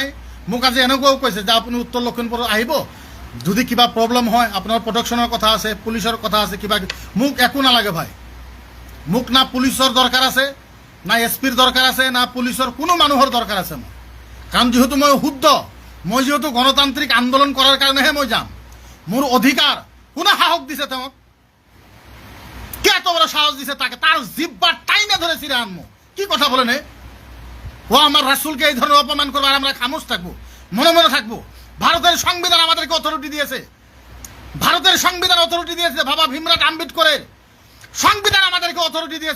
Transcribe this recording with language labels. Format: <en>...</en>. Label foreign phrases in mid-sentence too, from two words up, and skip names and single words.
<as>মোক আজি এনেকুৱাও কৈছে যে আপুনি উত্তৰ লখিমপুৰ আহিব, যদি কিবা প্ৰব্লেম হয় আপোনাৰ প্ৰটেকশ্যনৰ কথা আছে, পুলিচৰ কথা আছে, কিবা মোক একো নালাগে ভাই। মোক না পুলিচৰ দৰকাৰ আছে, না এছপিৰ দৰকাৰ আছে, না পুলিচৰ কোনো মানুহৰ দৰকাৰ আছে মোৰ। কাৰণ যিহেতু মই শুদ্ধ, মই যিহেতু গণতান্ত্ৰিক আন্দোলন কৰাৰ কাৰণেহে মই যাম। মোৰ অধিকাৰ কোনে সাহস দিছে তেওঁক?</as> <bn>কে এত বড় সাহস দিছে তাকে? তার জিব্বা টাইনে ধরে ছিঁড়ে আনবো। কি কথা বলেন? ও আমার রাসূলকে এই ধরনের অপমান করবে আর আমরা খামোশ থাকবো, মনে মনে থাকবো? ভারতের সংবিধান আমাদেরকে অথরিটি দিয়েছে, ভারতের সংবিধান অথরিটি দিয়েছে, বাবা ভীমরাট আম্বেদকরের সংবিধান আমাদেরকে অথরিটি দিয়েছে।</bn>